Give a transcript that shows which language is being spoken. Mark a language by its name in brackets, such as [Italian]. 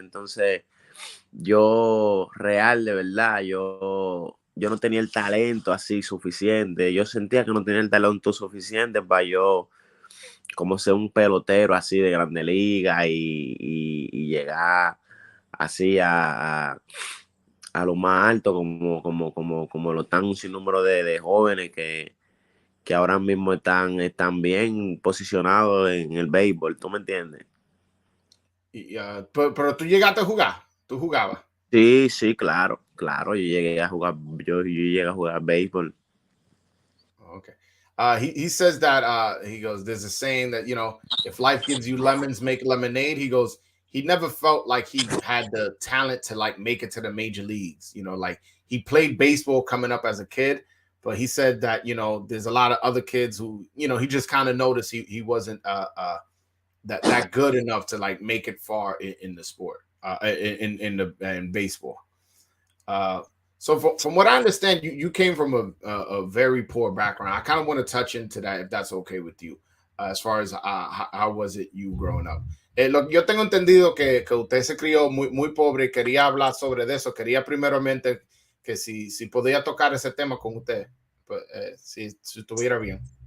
[Spanish] Entonces, yo, real, de verdad, yo no tenía el talento así suficiente, yo sentía que no tenía el talento suficiente para yo como ser un pelotero así de grande liga y llegar así a lo más alto como lo están un sinnúmero de jóvenes que ahora mismo están bien posicionados en el béisbol, ¿tú me entiendes? Pero tú llegaste a jugar, tú jugabas. Sí, claro, yo llegué a jugar béisbol. [English] Okay. He says that he goes, there's a saying that, you know, if life gives you lemons, make lemonade. He goes, he never felt like he had the talent to like make it to the major leagues. You know, like he played baseball coming up as a kid, but he said that, you know, there's a lot of other kids who, you know, he just kind of noticed he wasn't that good enough to like make it far in the sport, in baseball. Uh, from what I understand, you came from a very poor background. I kind of want to touch into that if that's okay with you, as far as how was it you growing up. [Spanish] Yo tengo entendido que usted se crió muy pobre y quería hablar sobre eso. Quería primeramente que si podía tocar ese tema con usted, pues, si estuviera bien.